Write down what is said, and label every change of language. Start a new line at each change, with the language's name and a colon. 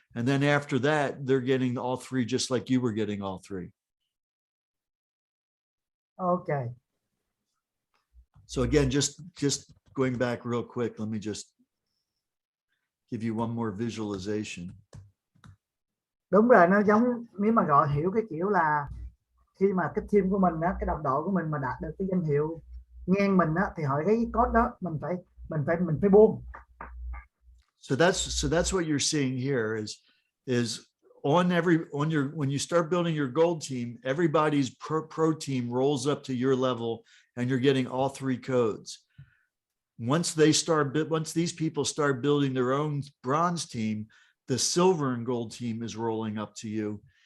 English: And then after that, they're getting all 3, just like you were getting all 3. Okay. So again, just going back real quick, let me just give you one more visualization.
Vietnamese: Đúng rồi, nó giống, nếu mà gọi hiểu cái kiểu là khi mà cái team của mình á, cái đồng đội của mình mà đạt được cái danh hiệu ngang mình á, thì họ thấy cái code đó mình phải buông.
English: So that's what you're seeing here is when you start building your gold team, everybody's pro team rolls up to your level and you're getting all 3 codes. Once these people start building their own bronze team, the silver and gold team is rolling up to you.